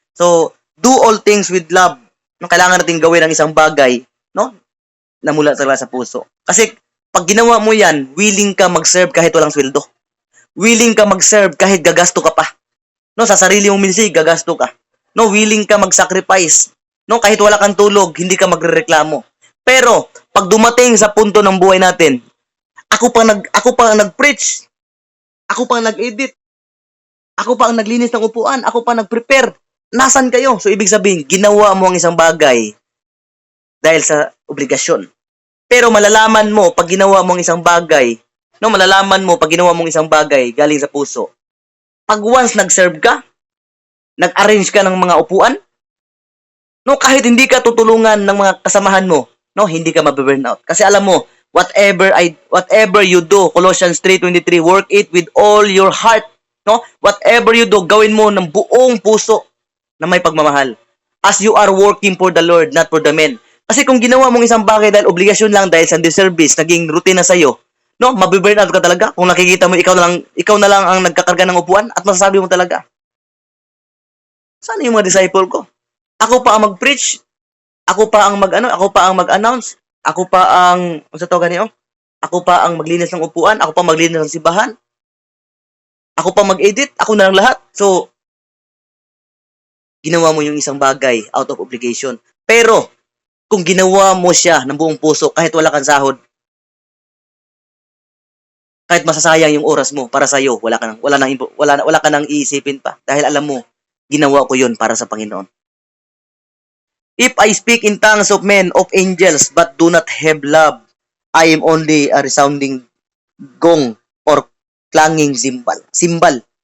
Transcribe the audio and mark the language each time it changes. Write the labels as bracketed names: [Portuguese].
[English] So, do all things with love. [Filipino] No, kailangan natin gawin ang isang bagay, no, na mula talaga sa puso. Kasi pag ginawa mo 'yan, willing ka mag-serve kahit walang sweldo. Willing ka mag-serve kahit gagasto ka pa. No, sa sarili mong ministry, gagasto ka. No, willing ka mag-sacrifice. No, kahit wala kang tulog, hindi ka magrereklamo. Pero pag dumating sa punto ng buhay natin, ako pa ang nag-preach. Ako pa ang nag-edit. Ako pa ang naglinis ng upuan. Ako pa nag-prepare. Nasaan kayo? So, ibig sabihin, ginawa mo ang isang bagay dahil sa obligasyon. Pero malalaman mo pag ginawa mo ang isang bagay, no, malalaman mo pag ginawa mo ang isang bagay galing sa puso. Pag once nag-serve ka, nag-arrange ka ng mga upuan, no, kahit hindi ka tutulungan ng mga kasamahan mo, no, hindi ka mabe-burnout. Kasi alam mo, [English] whatever you do, Colossians 3:23, work it with all your heart, no? Whatever you do, [Filipino] gawin mo ng buong puso na may pagmamahal. [English] As you are working for the Lord, not for the men. [Filipino] Kasi kung ginawa mong isang bagay dahil obligasyon lang, dahil sa disservice, naging routine na sa'yo, no, mabe-burnout ka talaga. Kung nakikita mo, ikaw na lang ang nagkakarga ng upuan at masasabi mo talaga, sana yung mga disciple ko? Ako pa ang mag-preach, ako pa ang mag-announce, ako pa ang, ako pa ang maglinis ng upuan, ako pa maglinis ng simbahan, ako pa mag-edit, ako na lang lahat. So, ginawa mo yung isang bagay [English] out of obligation. [Filipino] Pero, kung ginawa mo siya ng buong puso, kahit wala kang sahod, kahit masasayang yung oras mo para sa iyo, wala ka nang iisipin pa dahil alam mo, ginawa ko yun para sa Panginoon. [English] If I speak in tongues of men, of angels, but do not have love, I am only a resounding gong or clanging cymbal.